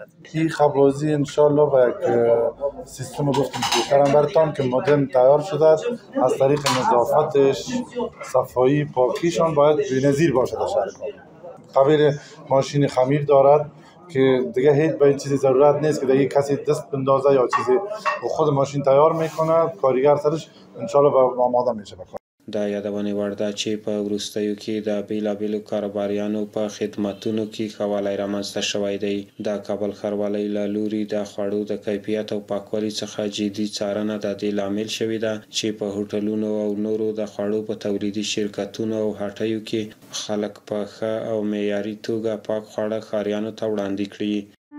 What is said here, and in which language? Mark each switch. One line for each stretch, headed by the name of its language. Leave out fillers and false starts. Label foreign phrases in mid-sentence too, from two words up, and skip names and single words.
Persian: این خبازی انشالله با یک سیستم گفتم بهتر هم برتان که مدرن تیار شده از طریق نظافتش صفایی پاکیشان باید بی‌نظیر باشه در شهر کابل. خبیر ماشین خمیر دارد که دیگه هیچ به این چیزی ضرورت نیست که دیگه کسی دست بندازه یا چیزی خود ماشین تیار میکنه. کارگر سرش انشالله به آماده میشه.
Pashto: دا یادونې وړ ده چې په وروستیو کې د بیلابیلو کاروباریانو په خدمتونو کې ښه والی رامنځته شوی دی. د کابل ښاروالۍ له لوري د خوړو د کیفیت او پاکوالي څخه جدي څارنه د دې لامل شوې ده چې په هوټلونو او نورو د خوړو په تولیدي شرکتونو او هټیو کې خلک په ښه او معیاري توګه پاک خواړه ښاریانو ته وړاندې کړي.